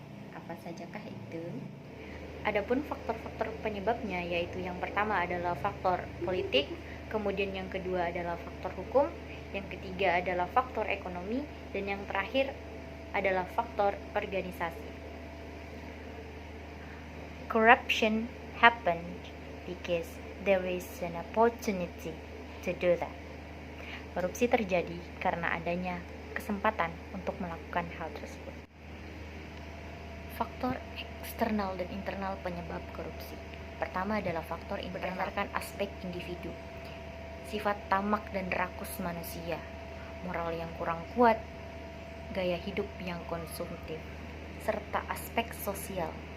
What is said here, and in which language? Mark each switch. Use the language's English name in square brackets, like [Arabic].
[Indonesian] Apa sajakah itu? Adapun faktor-faktor penyebabnya yaitu yang pertama adalah faktor politik, kemudian yang kedua adalah faktor hukum, yang ketiga adalah faktor ekonomi, dan yang terakhir adalah faktor organisasi. [English] Corruption happened because there is an opportunity to do that. [Indonesian] Korupsi terjadi karena adanya kesempatan untuk melakukan hal tersebut. Faktor eksternal dan internal penyebab korupsi. Pertama adalah faktor internal, berdasarkan aspek individu, sifat tamak dan rakus manusia, moral yang kurang kuat, gaya hidup yang konsumtif, serta aspek sosial.